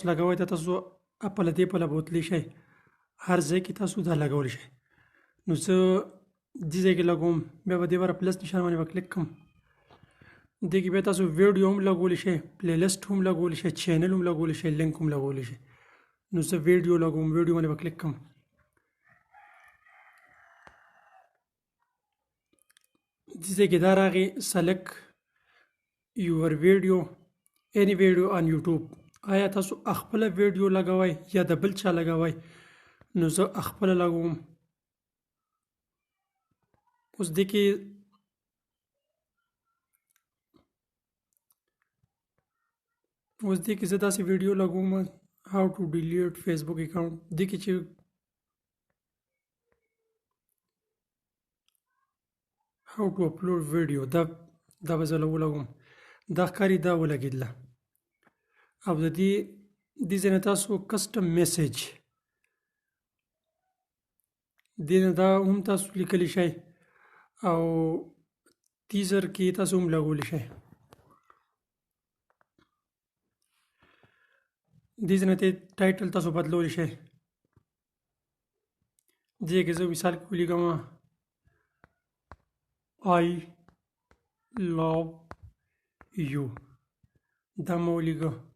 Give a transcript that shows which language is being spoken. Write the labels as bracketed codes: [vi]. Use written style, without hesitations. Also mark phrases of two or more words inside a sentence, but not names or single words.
[ps] لګوئ دا تاسو اپله دې پله بوتلی شئ هر ځای کې تاسو دا لګولی شئ نو زه دې ځای کې لګوم بیا به دې بره پلس نشان باندې به کلیک کړم دې کې بیا تاسو ویډیو هم لګولی شئ پلی لسټ هم لګولی شئ چینل هم لګولی شئ لینک هم لګولی شئ نو زه ویډیو لګوم ویډیو باندې به کلیک کړم دې ځای کې دا راغی [en] select your video any video on YouTube [ps] آیا تاسو خپله ویډیو لګوئ یا د بل چا لګوئ نو زه خپله لګوم اوس دې کې زه داسې ویډیو لګوم [en] how to delete Facebook account [ps] دې کې چې [en] how to upload video [ps] دا به زه ولګوم دا ښکاري دا ولګېدله او د دې ځای نه تاسو [en] custom message [ps] دې نه دا هم تاسو لیکلی شئ او تیزر کې تاسو هم لګولی شئ دې ځای نه ټایټل تاسو بدلولی شئ دې کې زه مثال کې ولیکم [en] I love you [ps] دا مو ولیکه